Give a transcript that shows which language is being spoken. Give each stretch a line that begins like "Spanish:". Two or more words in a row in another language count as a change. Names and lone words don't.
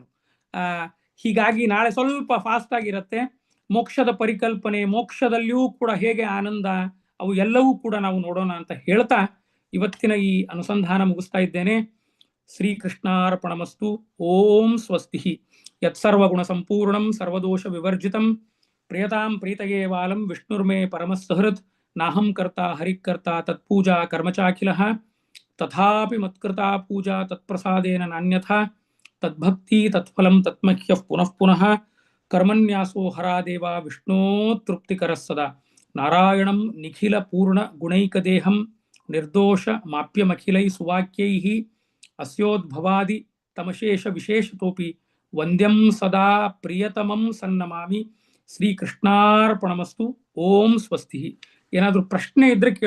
Kannada: ಹೀಗಾಗಿ ನಾಳೆ ಸ್ವಲ್ಪ ಫಾಸ್ಟ್ ಆಗಿರುತ್ತೆ. ಮೋಕ್ಷದ ಪರಿಕಲ್ಪನೆ, ಮೋಕ್ಷದಲ್ಲಿಯೂ ಕೂಡ ಹೇಗೆ ಆನಂದ, ಅವು ಎಲ್ಲವೂ ಕೂಡ ನಾವು ನೋಡೋಣ ಅಂತ ಹೇಳ್ತಾ ಇವತ್ತಿನ ಈ ಅನುಸಂಧಾನ ಮುಗಿಸ್ತಾ ಇದ್ದೇನೆ.
Sanskrit: ಶ್ರೀಕೃಷ್ಣಾರ್ಪಣಮಸ್ತು. ಓಂ ಸ್ವಸ್ತಿ. ಯತ್ಸರ್ವಗುಣ ಸಂಪೂರ್ಣಂ ಸರ್ವದೋಷ ವಿವರ್ಜಿತಂ ಪ್ರಿಯತಾಂ ಪ್ರೀತಯೇ ವಾಲಂ ವಿಷ್ಣುರ್ಮೇ ಪರಮಸ್ಸಹೃತ್ ನಾಹಂ ಕರ್ತಾ ಹರಿಕರ್ತಾ ತತ್ಪೂಜಾ ಕರ್ಮಚಾಖಿಲಃ ತಥಾಪಿ ಮತ್ಕೃತಾ ಪೂಜಾ ತತ್ಪ್ರಸಾದೇನ ನಾನ್ಯಥಾ ತದ್ಭಕ್ತಿ ತತ್ಫಲಂ ತತ್ಮಹ್ಯಃ ಪುನಃ ಪುನಃ ಕರ್ಮನ್ಯಾಸೋ ಹರಾದೇವ ವಿಷ್ಣೋ ತೃಪ್ತಿಕರಃ ಸದಾ ನಾರಾಯಣಂ ನಿಖಿಲ ಪೂರ್ಣ ಗುಣೈಕದೇಹಂ ನಿರ್ದೋಷ ಮಾಪ್ಯಮಖಿಲೈ ಸುವಾಕ್ಯೈಃ ಅಸ್ಯೋದ್ಭವಾದಿ ತಮಶೇಷ ವಿಶೇಷತೋಪಿ ವಂದ್ಯಂ ಸದಾ ಪ್ರಿಯತಮಂ ಸನ್ನಮಾಮಿ. ಶ್ರೀಕೃಷ್ಣಾರ್ಪಣಮಸ್ತು. ಓಂ ಸ್ವಸ್ತಿ.
Kannada: ಏನಾದರೂ ಪ್ರಶ್ನೆ ಇದ್ರೆ ಕೇಳ.